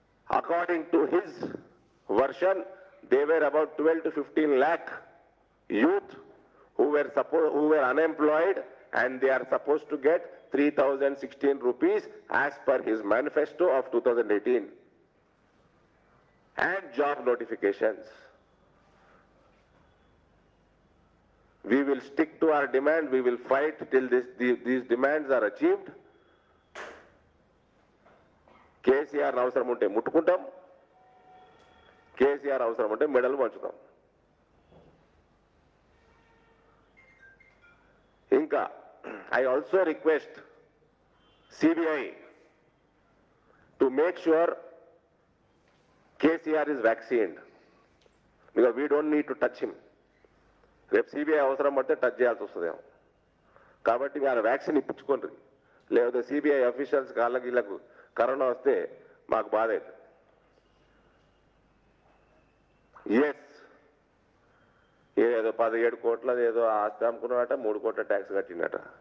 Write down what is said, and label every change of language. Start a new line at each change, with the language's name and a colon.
English: According to his version, they were about 12 to 15 lakh youth who were unemployed, and they are supposed to get 3,016 rupees as per his manifesto of 2018 and job notifications. We will stick to our demand. We will fight till these demands are achieved.
Telugu: KCR అవసరం ఉంటే ముట్టుకుంటాం, కేసీఆర్ అవసరం ఉంటే మెడలు పంచుతాం.
English: ఇంకా I also request CBI to make sure KCR is vaccinated, because we don't need to touch him.
Telugu: రేపు CBI అవసరం పడితే touch చేయాల్సి వస్తుందేమో. కాబట్టి మీరు వ్యాక్సిన్ ఇప్పించుకోండి, లేకపోతే సిబిఐ అఫీషియల్స్ కాళ్ళకి వీళ్ళకు కరోనా వస్తే మాకు బాధ అవుతుంది. ఎస్, ఏదో 17 కోట్ల ఏదో ఆస్తి అమ్ముకున్నాడట, 3 కోట్ల ట్యాక్స్ కట్టిండట.